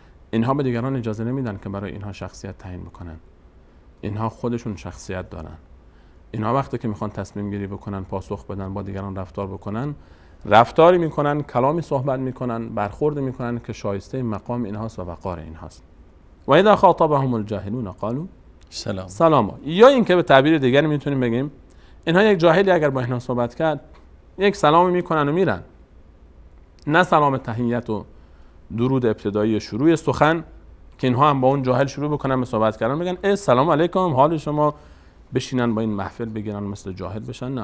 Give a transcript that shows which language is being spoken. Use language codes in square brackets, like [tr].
[fa] اینها به دیگران اجازه نمیدن که برای اینها شخصیت تعیین بکنن. اینها خودشون شخصیت دارن. اینها وقتی که میخوان تصمیم گیری بکنن، پاسخ بدن، با دیگران رفتار بکنن، رفتاری میکنن، کلامی صحبت میکنن، برخورد میکنن که شایسته مقام اینهاست و وقار اینهاست. [ar] و اذا خاطبهم الجاهلون قالوا سلاما. [fa] یا اینکه به تعبیر دیگری میتونیم بگیم اینها یک جاهلی اگر با اینها صحبت کرد، یک سلامی میکنن و میرن. نه سلام تحیت و درود ابتدایی شروع سخن که اینها هم با اون جاهل شروع بکنن به صحبت کردن، بگن السلام علیکم، حال شما، بشینن با این محفل بگیرن مثل جاهل بشن.